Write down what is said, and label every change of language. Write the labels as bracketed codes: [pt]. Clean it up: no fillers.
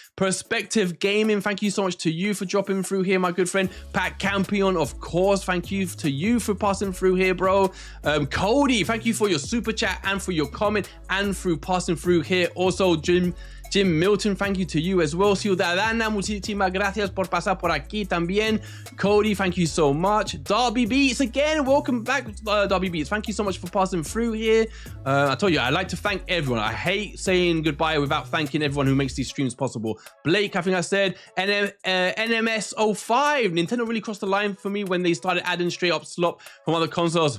[en] Perspective Gaming, thank you so much to you for dropping through here, my good friend. Pat Campion, of course, thank you to you for passing through here, bro. Cody, thank you for your super chat and for your comment and through passing through here. Also, Jim Milton, thank you to you as well. [es] Ciudadana, muchísimas gracias por pasar por aquí también. [en] Cody, thank you so much. Darby Beats again, welcome back, Darby Beats. Thank you so much for passing through here. I told you, I like to thank everyone. I hate saying goodbye without thanking everyone who makes these streams possible. Blake, I think I said. NMS05, Nintendo really crossed the line for me when they started adding straight up slop from other consoles.